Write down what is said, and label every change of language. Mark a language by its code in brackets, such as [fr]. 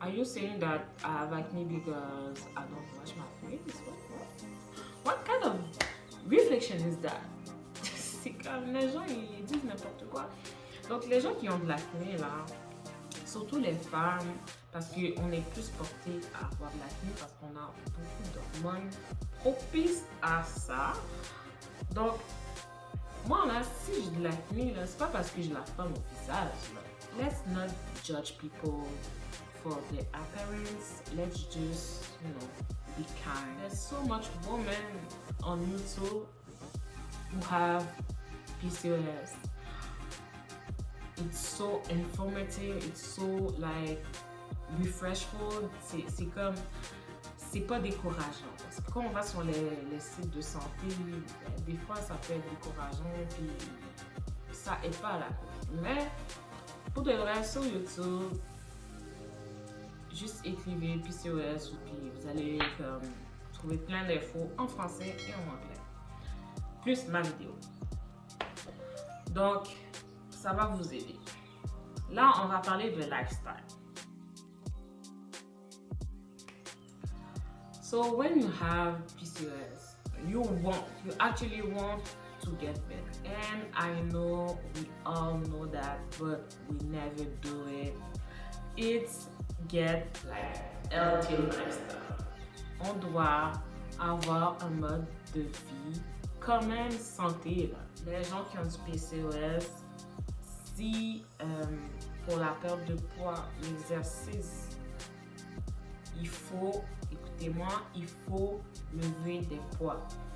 [en] Are you saying that I have acne because I don't wash my face? What kind of reflection is that? [fr] C'est comme les gens, ils disent n'importe quoi. Donc, les gens qui ont de l'acné, là, surtout les femmes, parce qu'on est plus porté à avoir de l'acné parce qu'on a beaucoup d'hormones propices à ça. Donc, moi là, si j'ai de l'acné, c'est pas parce que je lave pas mon visage. Là. [en] Let's not judge people for their appearance. Let's just, be kind. There's so much women on YouTube who have PCOS. It's so informative, it's so like refreshful, [fr] c'est comme, c'est pas décourageant. Parce que quand on va sur les sites de santé, des fois ça peut être décourageant, puis ça aide pas à la cause. Mais pour de vrai, sur YouTube, juste écrivez PCOS, puis vous allez trouver plein d'infos en français et en anglais. Plus ma vidéo. Donc, ça va vous aider. Là, on va parler de lifestyle. [en] So when you have PCOS, you actually want to get better. And I know we all know that, but we never do it. It's get like healthy lifestyle. [fr] On doit avoir un mode de vie quand même santé. Là. Les gens qui ont du PCOS, si pour la perte de poids, l'exercice, il faut, écoutez-moi, il faut lever des poids.